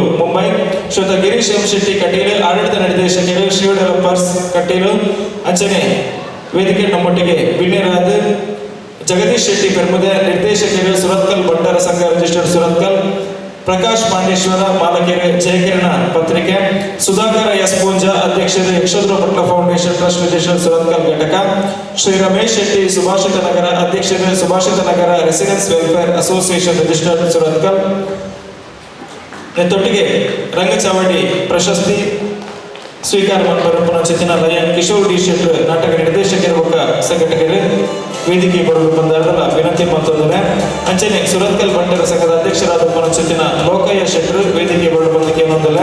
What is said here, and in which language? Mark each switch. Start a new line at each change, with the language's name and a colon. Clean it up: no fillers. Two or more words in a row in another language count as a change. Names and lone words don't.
Kannada: ಮುಂಬೈ, ಶ್ರೋತ ಗಿರೀಶ್ ಎಂ ಶೆಟ್ಟಿ ಕಟೀಲು ಆಡಳಿತ ನಿರ್ದೇಶಕರು, ಶಿವ ಡೆವಲಪರ್ಸ್ ಕಟೀಲು, ಅಂಚನೆ ವೇದಿಕೆ ನಮ್ಮೊಟ್ಟಿಗೆ ಭಿನ್ನರಾದ ಜಗದೀಶ್ ಶೆಟ್ಟಿ ಪೆರ್ಮುದೆ ನಿರ್ದೇಶಕರು, ಸುರತ್ಕಲ್ ಬಂಡಾರ ಸಂಘ ರಿಜಿಸ್ಟರ್ಡ್ ಸುರತ್ಕಲ್, ಪ್ರಕಾಶ್ ಪಾಂಡೇಶ್ವರ ಮಾಲಕೆರೆ ಜಯಕಿರಣ ಪತ್ರಿಕೆ, ಸುಧಾಕರ ಎಸ್ ಪೂಂಜ ಅಧ್ಯಕ್ಷರು, ಯಕ್ಷೋದ್ರ ಪಟ್ಲ ಫೌಂಡೇಶನ್ ಟ್ರಸ್ಟ್ ರಿಜಿಸ್ಟರ್ಡ್ ಸುರತ್ಕಲ್ ಘಟಕ, ಶ್ರೀ ರಮೇಶ್ ಶೆಟ್ಟಿ ಸುಭಾಷಿತ ನಗರ ಅಧ್ಯಕ್ಷರು, ಸುಭಾಷಿತ ನಗರ ರೆಸಿಡೆನ್ಸ್ ವೆಲ್ಫೇರ್ ಅಸೋಸಿಯೇಷನ್ ರಿಜಿಸ್ಟರ್ಡ್ ಸುರತ್ಕಲ್. ಇದರೊಟ್ಟಿಗೆ ರಂಗಚಾವಡಿ ಪ್ರಶಸ್ತಿ ಸ್ವೀಕಾರ ಮಾಡಿರುವ ಚಿತ್ತಿನ ಲಯನ್ ಕಿಶೋರ್ ಡಿ ಶೆಟ್ಟಿ ನಾಟಕ ನಿರ್ದೇಶಕರು ಸಂಘಟಕರು ವೇದಿಕೆ ಬರಲು ಬಂದಾರಲ್ಲ ವಿನಂತಿ ಮಾಡ್ತಿದ್ದಾರೆ. ಅಂಚನೆ ಸುರತ್ಕಲ್ ಬಂಡರ ಸಂಘದ ಅಧ್ಯಕ್ಷರಾದ ಚಿತ್ತಿನ ಲೋಕಯ್ಯ ಶೆಟ್ರು ವೇದಿಕೆ ಬರಲು ಬಂದಕ್ಕೆ ಬಂದಿಲ್ಲ.